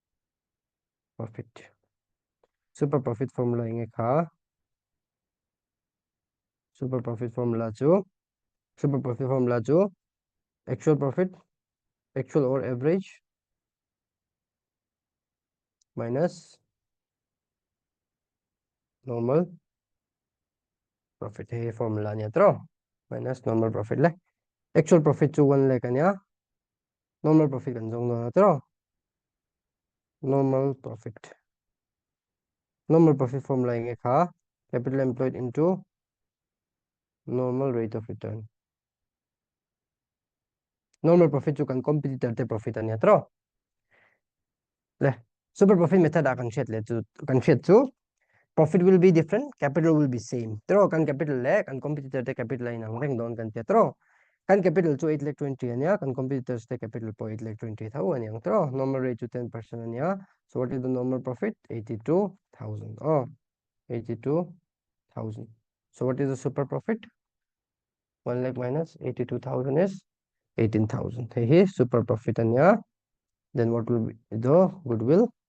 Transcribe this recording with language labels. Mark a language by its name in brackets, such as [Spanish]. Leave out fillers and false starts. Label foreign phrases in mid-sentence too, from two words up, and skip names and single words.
[English] profit formula [Mizo] inge kha [English] super profit formula chu actual profit actual or average minus normal profit हे formula [Mizo] niya tro [English] minus normal profit le actual profit chu 1 lakh anya normal profit [Mizo] kan jong na tro [English] normal profit formula [Mizo] inge kha [English] capital employed into normal rate of return normal profit [Mizo] chu kan competitor te profit ania tro le [English] super profit method a kan shet [Mizo] le chu [English] profit will be different capital will be same [Mizo] tro kan capital le kan competitor te capital ina reng don kan te tro kan capital chu 8 lakh 20 ania kan competitors te capital po 8 lakh 20 thau ania tro [English] normal rate chu 10% ania so what is the normal profit 82,000 oh 82,000 so what is the super profit 1 lakh minus 82,000 is 18,000 hey super profit ania then what will be the goodwill